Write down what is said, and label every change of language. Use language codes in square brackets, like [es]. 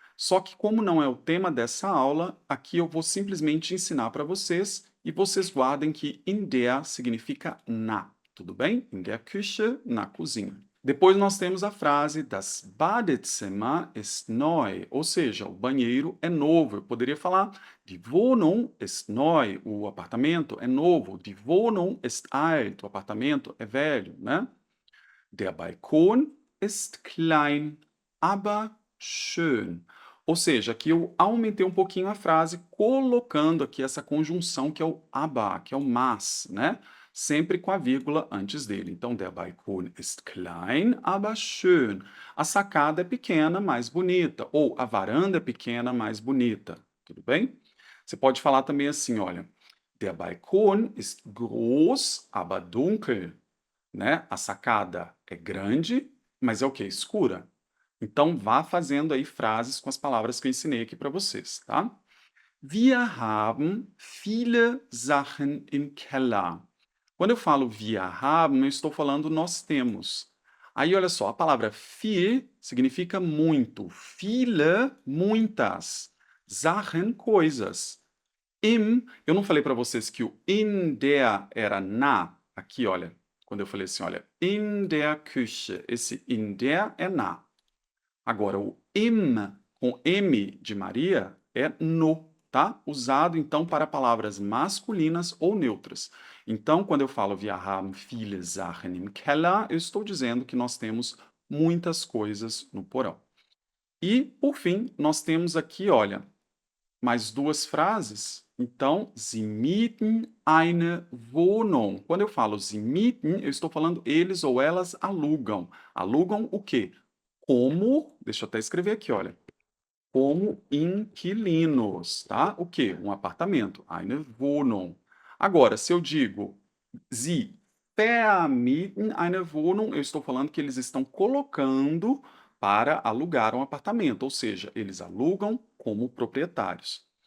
[pt] Só que, como não é o tema dessa aula, aqui eu vou simplesmente ensinar para vocês e vocês guardem que in der significa na, tudo bem? [de] In der Küche, [pt] na cozinha. Depois nós temos a frase [de] das Badezimmer ist neu, [pt] ou seja, o banheiro é novo. Eu poderia falar [de] Die Wohnung ist neu, [pt] o apartamento é novo. [de] Die Wohnung ist alt, [pt] o apartamento é velho, né? [de] Der Balkon ist klein, aber schön. [pt] Ou seja, aqui eu aumentei um pouquinho a frase, colocando aqui essa conjunção que é o aber, que é o mas, né? Sempre com a vírgula antes dele. Então, [de] der Balkon ist klein, aber schön. [pt] A sacada é pequena, mais bonita. Ou a varanda é pequena, mais bonita. Tudo bem? Você pode falar também assim, olha. [de] Der Balkon ist groß, aber dunkel. [pt] Né? A sacada é grande, mas é o quê? Escura. Então, vá fazendo aí frases com as palavras que eu ensinei aqui para vocês, tá? [de] Wir haben viele Sachen im Keller. [pt] Quando eu falo [de] wir haben, [pt] eu estou falando nós temos. Aí, olha só, a palavra viel significa muito. Viele, muitas. Sachen, coisas. Eu não falei para vocês que o in der era na? Aqui, olha, quando eu falei assim, olha, [de] in der Küche, [pt] esse in der é na. Agora, o im, com M de Maria, é no, tá? Usado, então, para palavras masculinas ou neutras. Então, quando eu falo [de] wir haben viele Sachen im Keller, [pt] eu estou dizendo que nós temos muitas coisas no porão. E, por fim, nós temos aqui, olha, mais duas frases. Então, [de] Sie mieten eine Wohnung. [pt] Quando eu falo [de] Sie mieten, [pt] eu estou falando eles ou elas alugam. Alugam o quê? Como, deixa eu até escrever aqui, olha. Como inquilinos, tá? O quê? Um apartamento. [de] Eine Wohnung. [pt] Agora, se eu digo [de] Sie vermieten eine Wohnung, [pt] eu estou falando que eles estão colocando para alugar um apartamento, ou seja, eles alugam como proprietários.